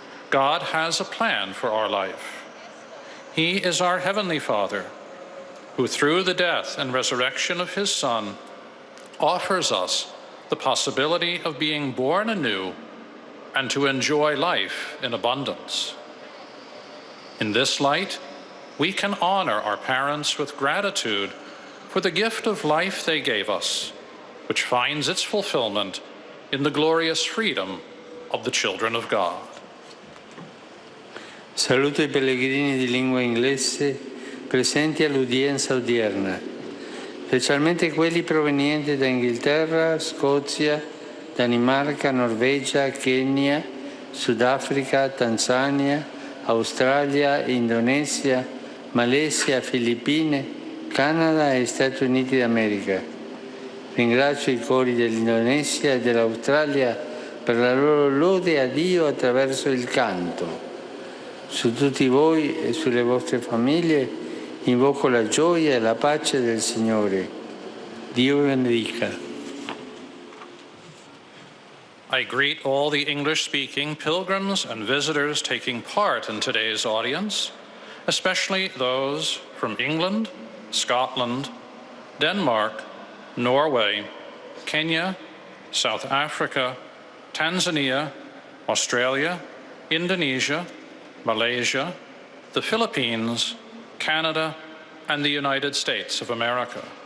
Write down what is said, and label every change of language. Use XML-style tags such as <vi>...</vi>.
<en>God has a plan for our life. He is our Heavenly Father, who through the death and resurrection of his Son offers us the possibility of being born anew and to enjoy life in abundance. In this light, we can honor our parents with gratitude for the gift of life they gave us, which finds its fulfillment in the glorious freedom of the children of God.</en> <it>Saluto i pellegrini di lingua inglese presenti all'udienza odierna, specialmente quelli provenienti da Inghilterra, Scozia, Danimarca, Norvegia, Kenya, Sudafrica, Tanzania, Australia, Indonesia, Malesia, Filippine, Canada e Stati Uniti d'America. Ringrazio i cori dell'Indonesia e dell'Australia per la loro lode a Dio attraverso il canto. Su tutti voi e sulle vostre famiglie invoco la gioia e la pace del Signore. Dio vi benedica.</it> <en>I greet all the English-speaking pilgrims and visitors taking part in today's audience, especially those from England, Scotland, Denmark, Norway, Kenya, South Africa, Tanzania, Australia, Indonesia, Malaysia, the Philippines, Canada, and the United States of America.</en>